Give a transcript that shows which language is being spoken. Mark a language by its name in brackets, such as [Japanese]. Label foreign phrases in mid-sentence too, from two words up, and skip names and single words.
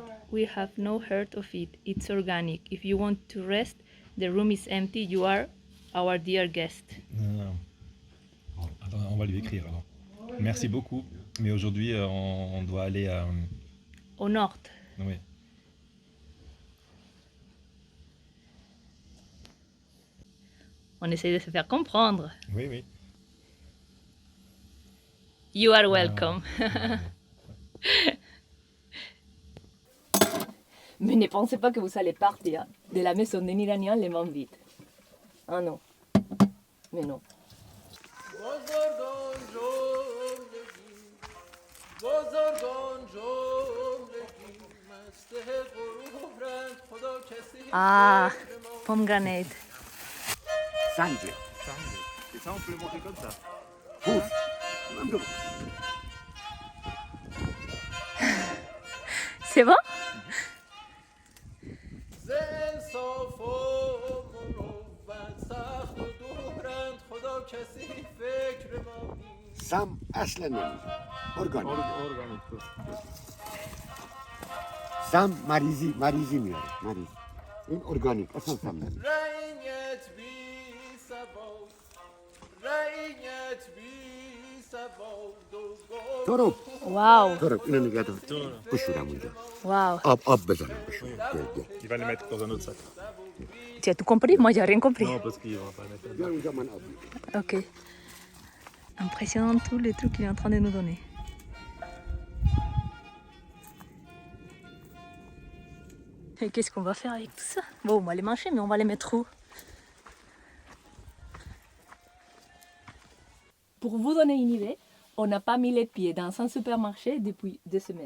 [English] We have no heard of it. It's organic. If you want to rest, the room is empty. You are our dear guest. [French] Non. Attends, on va lui écrire alors. Merci beaucoup. Mais aujourd'hui, on doit aller à... Au nord. Oui. On essaie de se faire comprendre. Oui, oui. [English] You are welcome. [French] Mais ne pensez pas que vous allez partir de la maison des Iraniens les mains vides. Ah non. Mais non. Ah, pomegranate. Sanjay. Et ça, on peut le manger comme ça. Ouf. C'est bon? [Persian] سم اصلا نمیشه ارگانیک [French] Organique. [Persian] سم مریضی میاره مریض این ارگانیک اصلا سم نمیشه تروب [French] Waouh, [Persian] تروب اینو نگه دار بشورم اونجا [French] waouh. [Persian] آب بزنم بشورم گل [French] Il va les mettre dans un autre sac. Tu as tout compris? Moi, j'ai rien compris. Non, parce qu'il va pas mettre. [Persian] بیار اونجا من آب می‌ریزم. [French] Ok. Impressionnant tous les trucs qu'il est en train de nous donner. Et qu'est-ce qu'on va faire avec tout ça? Bon, on va les manger, mais on va les mettre où? Pour vous donner une idée, on n'a pas mis les pieds dans un supermarché depuis 2 semaines.